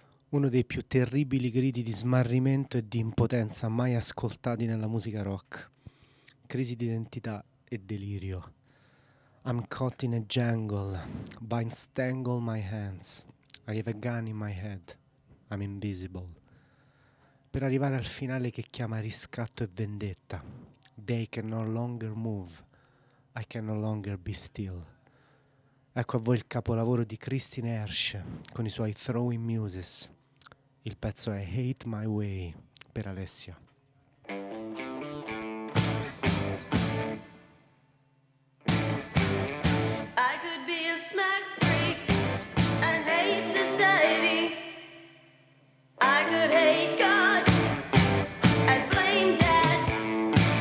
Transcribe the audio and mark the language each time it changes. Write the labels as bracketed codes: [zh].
[it] uno dei più terribili gridi di smarrimento e di impotenza mai ascoltati nella musica rock. Crisi di identità e delirio. [en] I'm caught in a jangle, vines tangle my hands, I have a gun in my head, I'm invisible. [it] Per arrivare al finale che chiama riscatto e vendetta. [en] They can no longer move, I can no longer be still. [it] Ecco a voi il capolavoro di Christine Hersh con i suoi Throwing Muses. Il pezzo è Hate My Way per Alessia. [en] I could be a smack freak and hate society. I could hate God and blame death.